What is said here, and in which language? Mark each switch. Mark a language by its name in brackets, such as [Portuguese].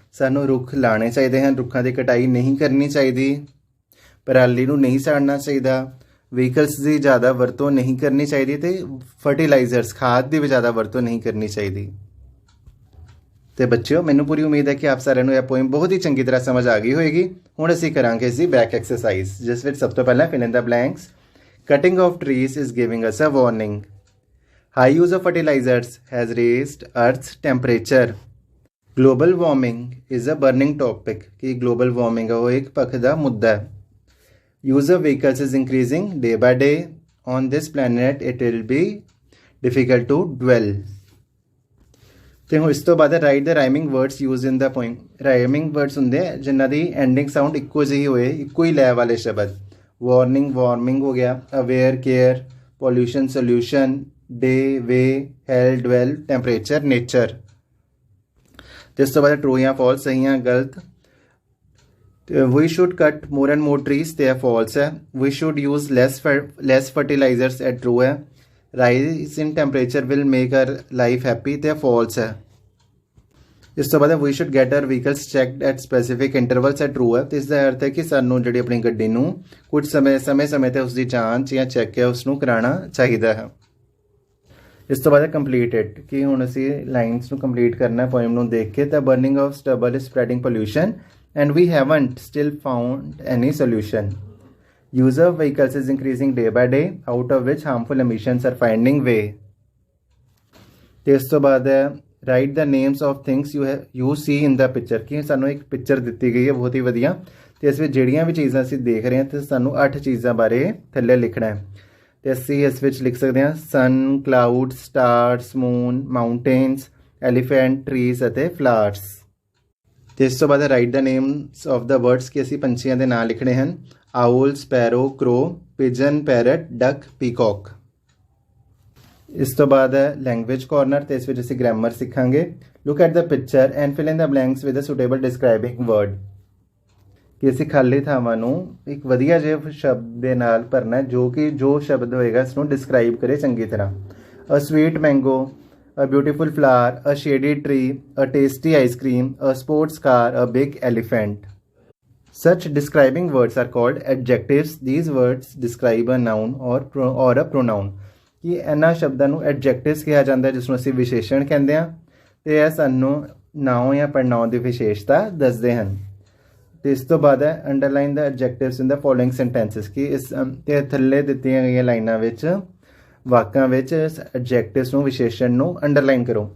[Punjabi] ਸਾਨੂੰ ਰੁੱਖ ਲਾਉਣੇ ਚਾਹੀਦੇ ਹਨ, ਰੁੱਖਾਂ ਦੀ ਕਟਾਈ ਨਹੀਂ ਕਰਨੀ ਚਾਹੀਦੀ, ਪਰਾਲੀ ਨੂੰ ਨਹੀਂ ਸਾੜਨਾ ਚਾਹੀਦਾ, ਵਹੀਕਲਸ ਦੀ ਜ਼ਿਆਦਾ ਵਰਤੋਂ ਨਹੀਂ ਕਰਨੀ ਚਾਹੀਦੀ ਅਤੇ ਫਰਟੀਲਾਈਜ਼ਰਸ, ਖਾਦ ਦੀ ਵੀ ਜ਼ਿਆਦਾ ਵਰਤੋਂ ਨਹੀਂ ਕਰਨੀ ਚਾਹੀਦੀ। ਅਤੇ ਬੱਚਿਓ, ਮੈਨੂੰ ਪੂਰੀ ਉਮੀਦ ਹੈ ਕਿ ਆਪ ਸਾਰਿਆਂ ਨੂੰ ਇਹ ਪੋਇਮ ਬਹੁਤ ਹੀ ਚੰਗੀ ਤਰ੍ਹਾਂ ਸਮਝ ਆ ਗਈ ਹੋਏਗੀ। ਹੁਣ ਅਸੀਂ ਕਰਾਂਗੇ ਇਸਦੀ ਬੈਕ ਐਕਸਰਸਾਈਜ਼, ਜਿਸ ਵਿੱਚ ਸਭ ਤੋਂ ਪਹਿਲਾਂ fill in ਦਾ blanks. [English] Cutting of trees is giving us a warning. High use of fertilizers has raised Earth's temperature। Global warming is a burning topic, [Hindi] कि global warming है वो एक पखदा मुद्दा है। [English] Use of vehicles is increasing day by day। On this planet it will be difficult to dwell। [Punjabi] ਤੇ ਹੁਣ ਇਸ ਤੋਂ ਬਾਅਦ [English] Write the rhyming words use in the poem. [Punjabi] ਰਾਈਮਿੰਗ ਵਰਡਸ ਹੁੰਦੇ ਆ ਜਿਨ੍ਹਾਂ ਦੀ ਐਂਡਿੰਗ ਸਾਊਂਡ ਇੱਕੋ ਜਿਹੀ ਹੋਏ, ਇੱਕੋ ਹੀ ਲੈ ਵਾਲੇ ਸ਼ਬਦ। [English] warning warming [Punjabi] ਹੋ ਗਿਆ, [English] Aware care, pollution solution, day way, hell dwell, temperature nature. [Punjabi] ਤੇ ਇਸ ਤੋਂ ਬਾਅਦ ਟਰੂ ਜਾਂ ਫਾਲਸ, ਸਹੀ ਜਾਂ ਗਲਤ। [English] We should cut more and more trees, [Punjabi] ਤੇ false ਹੈ। [English] We should use less fertilizers, [Punjabi] ਇਹ true ਹੈ। [English] Rise in temperature will make our life happy, [Punjabi] ਤੇ false ਹੈ। ਇਸ ਤੋਂ ਬਾਅਦ [English] we should get our vehicles checked at specific intervals, [Punjabi] ਇਹ true ਹੈ। ਤੇ ਇਸ ਦਾ ਅਰਥ ਹੈ ਕਿ ਸਾਨੂੰ ਜਿਹੜੀ ਆਪਣੀ ਗੱਡੀ ਨੂੰ ਕੁਝ ਸਮੇਂ ਤੇ ਉਸ ਦੀ ਜਾਂਚ ਜਾਂ ਚੈੱਕ ਹੈ ਉਸਨੂੰ ਕਰਾਉਣਾ ਚਾਹੀਦਾ ਹੈ। ਇਸ ਤੋਂ ਬਾਅਦ ਕੰਪਲੀਟਡ, ਕਿ ਹੁਣ ਅਸੀਂ ਲਾਈਨਸ ਨੂੰ ਕੰਪਲੀਟ ਕਰਨਾ ਪੋਇਮ ਨੂੰ ਦੇਖ ਕੇ। [English] ਤਾਂ burning of stubble is spreading pollution and we haven't still found any solution. Use of vehicles is increasing day by day, out of which harmful emissions are finding way. [Punjabi] ਤੇ ਇਸ ਤੋਂ ਬਾਅਦ ਹੈ [English] write the names of things you see in the picture, [Punjabi] ਕਿ ਸਾਨੂੰ ਇੱਕ picture ਦਿੱਤੀ ਗਈ ਹੈ ਬਹੁਤ ਹੀ ਵਧੀਆ, ਤੇ ਇਸ ਵਿੱਚ ਜਿਹੜੀਆਂ ਵੀ ਚੀਜ਼ਾਂ ਅਸੀਂ ਦੇਖ ਰਹੇ ਹਾਂ ਤੇ ਸਾਨੂੰ 8 ਚੀਜ਼ਾਂ ਬਾਰੇ ਥੱਲੇ ਲਿਖਣਾ ਹੈ। ਤੇ ਅਸੀਂ ਇਸ ਵਿੱਚ ਲਿਖ ਸਕਦੇ ਹਾਂ ਸਨ, cloud, stars, moon, mountains, elephant, trees ਅਤੇ ਫਲਾਵਰਸ। ਤੇ ਇਸ ਤੋਂ ਬਾਅਦ [English] write the names of the words, [Punjabi] ਕਿ ਅਸੀਂ ਪੰਛੀਆਂ ਦੇ ਨਾਂ ਲਿਖਣੇ ਹਨ। [English] Owl, sparrow, crow, pigeon, parrot, duck, peacock. [Punjabi] ਇਸ ਤੋਂ ਬਾਅਦ ਹੈ ਲੈਂਗੁਏਜ ਕਾਰਨਰ, ਤੇ ਇਸ ਵਿੱਚ ਅਸੀਂ ਗ੍ਰਾਮਰ ਸਿੱਖਾਂਗੇ। [English] look at the picture and fill in the blanks with a suitable describing word, [Punjabi] ਕਿ ਅਸੀਂ ਖਾਲੀ ਥਾਵਾਂ ਨੂੰ ਇੱਕ ਵਧੀਆ ਜਿਹੇ ਸ਼ਬਦ ਦੇ ਨਾਲ ਭਰਨਾ ਜੋ ਸ਼ਬਦ ਹੋਏਗਾ ਇਸ ਨੂੰ ਡਿਸਕ੍ਰਾਈਬ ਕਰੇ ਚੰਗੀ ਤਰ੍ਹਾਂ। [English] A sweet mango, a beautiful flower, a shady tree, a tasty ice cream, a sports car, a big elephant. Such describing words are called adjectives. These words describe a noun or a pronoun. [Punjabi] ਕਿ ਇਹਨਾਂ ਸ਼ਬਦਾਂ ਨੂੰ ਐਡਜੈਕਟਿਵਸ ਕਿਹਾ ਜਾਂਦਾ, ਜਿਸ ਨੂੰ ਅਸੀਂ ਵਿਸ਼ੇਸ਼ਣ ਕਹਿੰਦੇ ਹਾਂ, ਤੇ ਇਹ ਸਾਨੂੰ ਨਾਉਂ ਜਾਂ ਪ੍ਰਨਾਉਂ ਦੀ ਵਿਸ਼ੇਸ਼ਤਾ ਦੱਸਦੇ ਹਨ। ਤੇ ਇਸ ਤੋਂ ਬਾਅਦ ਹੈ [English] underline the adjectives in the following sentences, [Punjabi] ਕਿ ਇਸ ਤੇ ਥੱਲੇ ਦਿੱਤੀਆਂ ਗਈਆਂ ਲਾਈਨਾਂ ਵਿੱਚ ਵਾਕਾਂ ਵਿੱਚ ਐਡਜੈਕਟਿਵਸ ਨੂੰ ਵਿਸ਼ੇਸ਼ਣ ਨੂੰ ਅੰਡਰਲਾਈਨ ਕਰੋ।